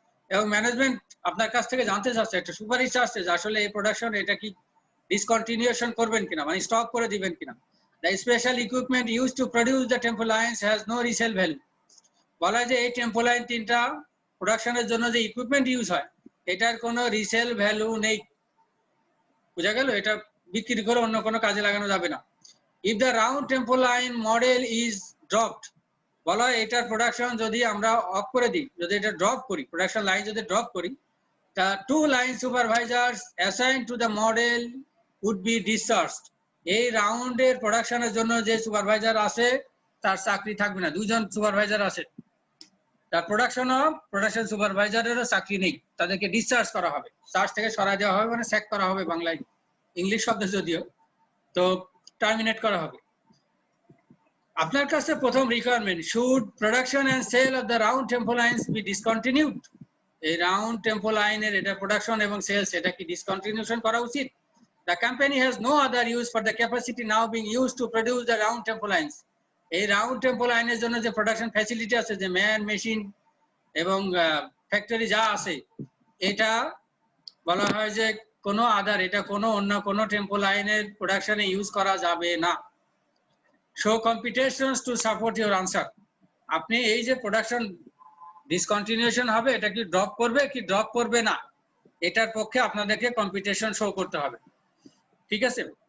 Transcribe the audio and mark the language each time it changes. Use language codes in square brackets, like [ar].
[bn] এবং ম্যানেজমেন্ট আপনার কাছ থেকে জানতে চাচ্ছে, একটা সুপারিশ চাচ্ছে যে আসলে এই প্রোডাকশন এটা কি ডিসকন্টিনিউশন করবেন কিনা, মানে স্টপ করে দিবেন কিনা। [en] The special equipment used to produce the tempo lines has no resale value. [bn] বলা হয় যে এই টেম্পো লাইন তিনটা প্রোডাকশনের জন্য যে ইকুইপমেন্ট ইউজ হয় এটার কোনো রিসেল ভ্যালু নেই, বুঝা গেল? এটা বিক্রি করে অন্য কোনো কাজে লাগানো যাবে না। [en] If the round tempo line model is dropped, [bn] বলা হয় এটার প্রোডাকশন যদি আমরা অফ করে দিই, যদি এটা ড্রপ করি, প্রোডাকশন লাইন যদি ড্রপ করি, [en] the 2 line supervisors assigned to the model would be discharged. [bn] এই রাউন্ডের প্রোডাকশনের জন্য যে সুপারভাইজার আছে তার চাকরি থাকবে না, দুইজন সুপারভাইজার আছে, তার প্রোডাকশন সুপারভাইজারেরও চাকরি নেই, তাদেরকে ডিসচার্জ করা হবে, চার্জ থেকে সরাই দেওয়া হবে, মানে স্যাক করা হবে বাংলায়, ইংলিশ শব্দ যদিও, তো টার্মিনেট করা হবে। আপনার কাছে প্রথম requirement, [en] Should production and sale of the round tempo lines be discontinued. [bn] এই রাউন্ড টেম্পো লাইনের এটা প্রোডাকশন এবং সেলস এটা কি ডিসকন্টিনিউশন করা উচিত? [en] The company has no other use for the capacity now being used to produce the round tempo lines. [bn] এই round tempo লাইনের জন্য যে প্রোডাকশন ফ্যাসিলিটি আছে, যে ম্যান মেশিন এবং ফ্যাক্টরি যা আছে, এটা বলা হয় যে কোনো আদার, এটা কোনো অন্য কোনো টেম্পো লাইনের প্রোডাকশনে ইউজ করা যাবে না। [en] Show competitions to support your answer. [bn] আপনি এই যে প্রোডাকশন ডিসকন্টিনিউশন হবে এটা কি ড্রপ করবে কি ড্রপ করবে না, এটার পক্ষে আপনাদেরকে কম্পিটিশন শো করতে হবে, ঠিক আছে?